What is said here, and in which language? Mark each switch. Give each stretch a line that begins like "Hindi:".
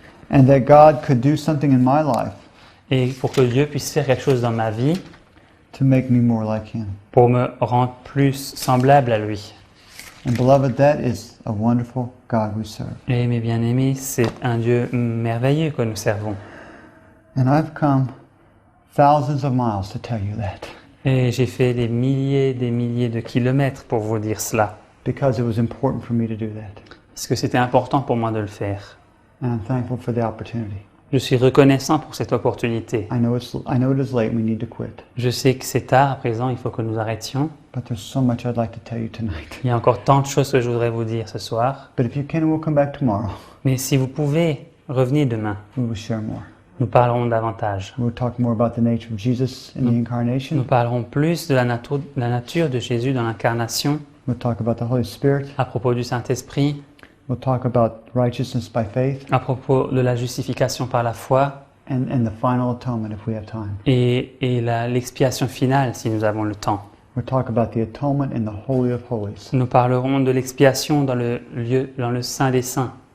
English: And that God could do something in my life
French: Et pour que Dieu puisse faire quelque chose dans ma vie,
English: to make me more like Him.
French: pour me rendre plus semblable à lui.
English: And beloved, that is a wonderful God we serve.
French: Et mes bien-aimés, c'est un Dieu merveilleux que nous servons.
English: And I've come thousands of miles to tell you that,
French: Et j'ai fait des milliers de kilomètres pour vous dire cela,
English: because it was important for me to do that.
French: parce que c'était important pour moi de le faire.
English: And I'm thankful for the opportunity.
French: Je suis reconnaissant pour cette opportunité.
English: I know it is late, we need to quit.
French: Je sais que c'est tard à présent, il faut que nous arrêtions.
English: But there's so much I'd like to tell you tonight.
French: Il y a encore tant de choses que je voudrais vous dire ce soir.
English: But if you can, we'll come back tomorrow.
French: Mais si vous pouvez, revenez demain.
English: We will share more.
French: Nous parlerons davantage.
English: We'll talk more about the nature of Jesus in the
French: Nous
English: incarnation.
French: parlerons plus de la nature de Jésus dans l'incarnation,
English: We'll talk about the Holy Spirit.
French: à propos du Saint-Esprit,
English: We'll talk about righteousness by faith
French: à propos de la justification par la foi
English: and the final atonement if we have time.
French: et l'expiation finale si nous avons le temps.
English: We'll talk about the atonement in the Holy of Holies.
French: Nous parlerons de l'expiation dans le Saint des Saints.